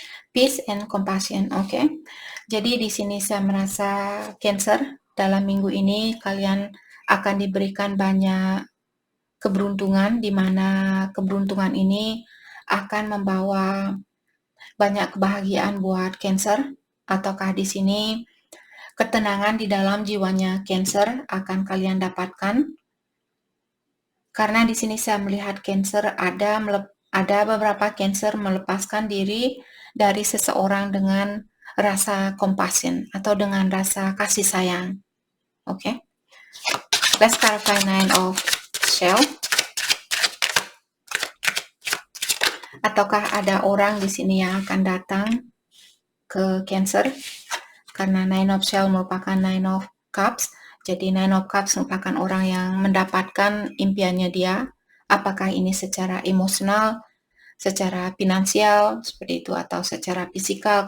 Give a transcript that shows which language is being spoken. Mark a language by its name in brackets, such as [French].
[English] Peace and compassion. [Indonesian] Oke. Jadi di sini saya merasa Cancer dalam minggu ini kalian akan diberikan banyak keberuntungan, di mana keberuntungan ini akan membawa banyak kebahagiaan buat Cancer, ataukah di sini ketenangan di dalam jiwanya Cancer akan kalian dapatkan. Karena di sini saya melihat Cancer ada beberapa Cancer melepaskan diri dari seseorang dengan rasa compassion atau dengan rasa kasih sayang. Oke. [English] Let's clarify Nine of Shells. [Indonesian] Ataukah ada orang di sini yang akan datang ke Cancer? Karena Nine of Shells merupakan Nine of Cups. Jadi Nine of Cups merupakan orang yang mendapatkan impiannya dia. Apakah ini secara emosional, secara finansial, seperti itu, atau secara fisikal.